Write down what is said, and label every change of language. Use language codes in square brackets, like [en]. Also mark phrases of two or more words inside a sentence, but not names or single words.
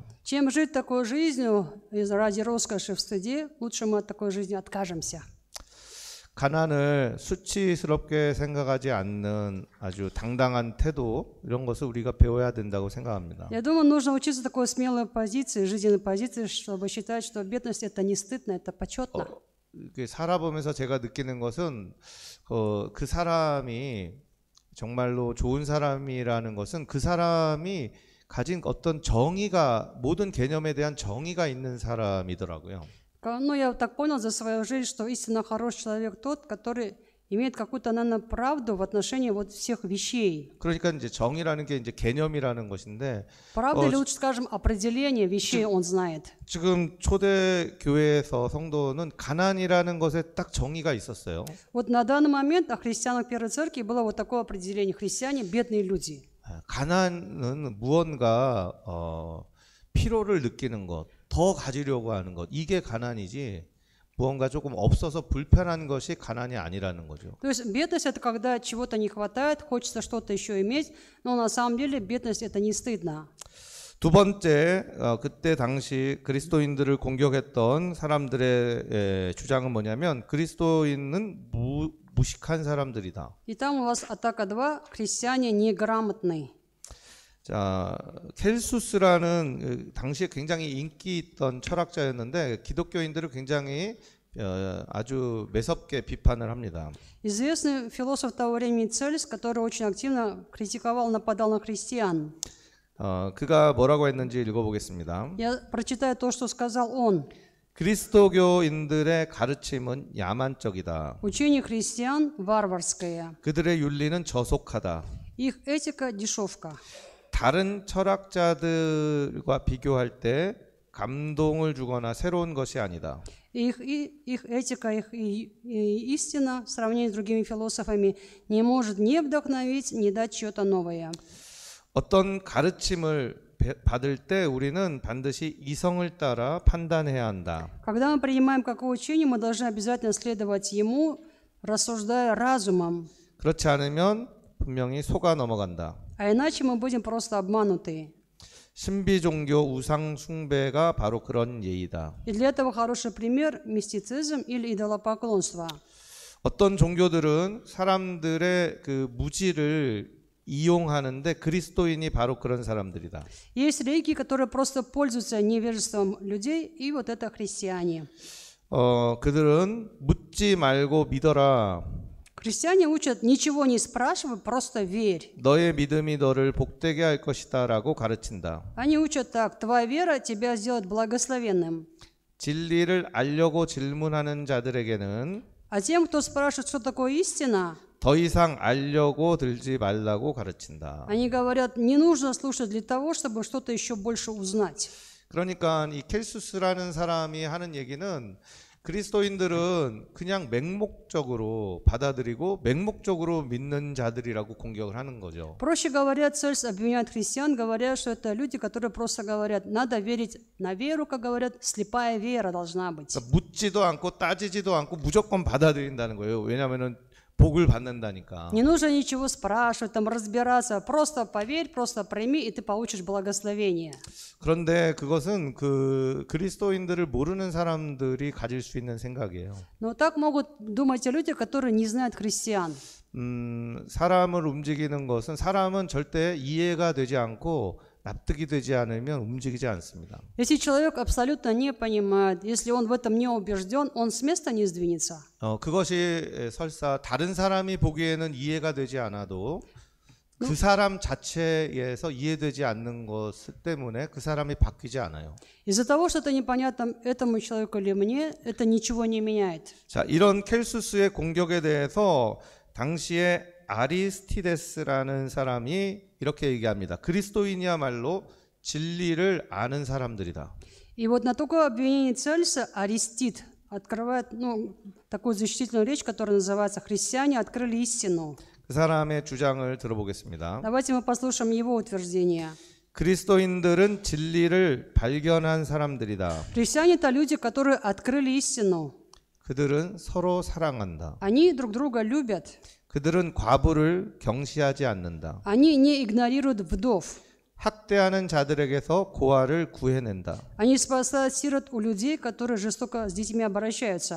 [ru] Чем жить такой жизнью ради роскоши в стыде, лучше мы от такой жизни откажемся. [ko] 가난을 수치스럽게 생각하지 않는 아주 당당한 태도 이런 것을 우리가 배워야 된다고 생각합니다. [ru] Я думаю, нужно учиться такой смелой позиции, жизненной позиции, чтобы считать, что бедность это не стыдно, это почетно. [ko] 살아보면서 제가 느끼는 것은 그 사람이 정말로 좋은 사람이라는 것은 그 사람이 가진 어떤 정의가 모든 개념에 대한 정의가 있는 사람이더라고요. [ru] Ну, я так понял за свою жизнь, что истинно хороший человек тот, который имеет какую-то, наверное, правду в отношении вот всех вещей. [ko] 그러니까 이제 정의라는 게 이제 개념이라는 것인데 [ru] Правда, или лучше скажем, определение вещей он знает. [ko] 지금 초대 교회에서 성도는 가난이라는 것에 딱 정의가 있었어요. [ru] Вот на данный момент о христианах Первой Церкви было вот такое определение: христиане – бедные люди. [ko] 가난은 무언가 필요를 느끼는 것, 더 가지려고 하는 것, 이게 가난이지 무언가 조금 없어서 불편한 것이 가난이 아니라는 거죠. [ru] То есть бедность – это когда чего-то не хватает, хочется что-то еще иметь, но на самом деле бедность – это не стыдно. [ko] 두 번째, 그때 당시 그리스도인들을 공격했던 사람들의 주장은 뭐냐면 그리스도인은 무식한 사람들이다. [ru] И там у вас атака 2 – христиане неграмотные. [ko] 자, 켈수스라는 당시에 굉장히 인기 있던 철학자였는데 기독교인들을 굉장히 아주 매섭게 비판을 합니다. [ru] Известный философ того времени Цельс, который очень активно критиковал, нападал на христиан. [ko] 그가 뭐라고 했는지 읽어보겠습니다. [ru] Я прочитаю то, что сказал он. [ko] 그리스도교인들의 가르침은 야만적이다. [ru] Учение христиан варварское. [ko] 그들의 윤리는 저속하다. [ru] Их этика дешевка. [ko] 다른 철학자들과 비교할 때 감동을 주거나 새로운 것이 아니다. [ru] Их этика, их истина в сравнении с другими философами не может ни вдохновить, ни дать что-то новое. [ko] 어떤 가르침을 받을 때 우리는 반드시 이성을 따라 판단해야 한다. [ru] Когда мы принимаем какое учение, мы должны обязательно следовать ему, рассуждая разумом. [ko] 그렇지 않으면 분명히 속아 넘어간다. [ru] А иначе мы будем просто обмануты. [ko] 신비 종교 우상 숭배가 바로 그런 예이다. [ru] И для этого хороший пример – мистицизм или идолопоклонство. [ko] 어떤 종교들은 사람들의 그 무지를 이용하는데 그리스도인이 바로 그런 사람들이다. [ru] Есть религии, которые просто пользуются невежеством людей, и вот это христиане. [ko] 그들은 묻지 말고 믿어라. [ru] Христиане учат: ничего не спрашивай, просто верь. [ko] 너의 믿음이 너를 복되게 할 것이다라고 가르친다. [ru] Они учат так: твоя вера тебя сделает благословенным. [ko] 진리를 알려고 질문하는 자들에게는 [ru] А тем, кто спрашивает, что такое истина, [ko] 더 이상 알려고 들지 말라고 가르친다. [ru] Они говорят, не нужно слушать для того, чтобы что-то еще больше узнать. [ko] 그러니까 이 켈수스라는 사람이 하는 얘기는 그리스도인들은 그냥 맹목적으로 받아들이고 맹목적으로 믿는 자들이라고 공격을 하는 거죠. [ru] Проще говоря, Цельс обвиняет христиан, говоря, что это люди, которые просто говорят, надо верить на веру, как говорят, слепая вера должна быть. [ko] 그러니까 묻지도 않고 따지지도 않고 무조건 받아들인다는 거예요. 왜냐하면은 복을 받는다니까. [ru] Не нужно ничего спрашивать, там разбираться, просто поверь, просто прими, и ты получишь благословение. [ko] 그런데 그것은 그 그리스도인들을 모르는 사람들이 가질 수 있는 생각이에요. [ru] Но так могут думать и люди, которые не знают христиан. [ko] 사람을 움직이는 것은 사람은 절대 이해가 되지 않고 납득이 되지 않으면 움직이지 않습니다. [ru] Если человек абсолютно не понимает, если он в этом не убежден, он с места не сдвинется. [ko] 그것이 설사 다른 사람이 보기에는 이해가 되지 않아도 그 사람 자체에서 이해되지 않는 것 때문에 그 사람이 바뀌지 않아요. [ru] Из-за того, что это непонятно этому человеку или мне, это ничего не меняет. [ko] 자, 이런 켈수스의 공격에 대해서 당시에 아리스티데스라는 사람이 이렇게 얘기합니다. 그리스도인이야말로 진리를 아는 사람들이다. [ru] И вот на такое обвинение Цельса Аристид открывает такую защитительную речь, которая называется «Христиане открыли истину». [ko] 그 사람의 주장을 들어보겠습니다. [ru] Давайте мы послушаем его утверждение. [ko] 그리스도인들은 진리를 발견한 사람들이다. [ru] Христиане – это люди, которые открыли истину. [ko] 그들은 서로 사랑한다. [ru] Они друг друга любят. [ko] 그들은 과부를 경시하지 않는다. [ru] Они не игнорируют вдов. [ko] 학대하는 자들에게서 고아를 구해낸다. [ru] Они спасают сирот у людей, которые жестоко с детьми обращаются.